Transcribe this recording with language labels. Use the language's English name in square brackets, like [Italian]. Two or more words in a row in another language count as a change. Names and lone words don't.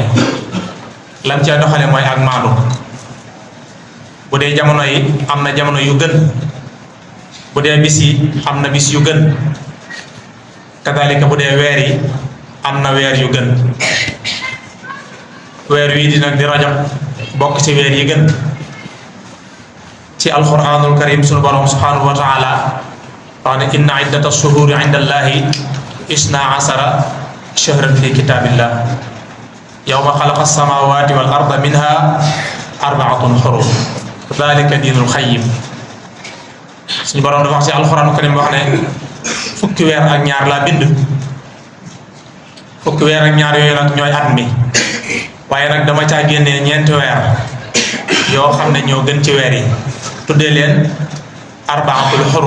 [Wolof] lam caa doxale mooy ak maandu. bu dee jamono yi am na jamono yu gën, bu dee bis yi am na bis yu gën, kadalika bu dee weer yi am na weer yu gën. weer wii di nag di rajab bokk ci weer yi gën. [Arabic] في القرآن الكريم [Wolof] sunu borom [Arabic] سبحانه وتعالى [Wolof] wax ne [Arabic] إن عدة الشهور عند الله اثنا عشر شهرا في كتاب الله يوم خلق السماوات والأرض منها أربعة حرم ذلك الدين القيم. [Wolof] suñu borom dafa wax ci [Arabic] القرآن الكريم [Wolof] wax ne fukki weer ak ñaar laa bind. fukki weer ak ñaar yooyu nag ñooy at mi, waaye nag dama caa génnee ñeenti weer yoo xam ne ñoo gën ci weer yi, tuddee leen [Arabic] أربعة الحرم.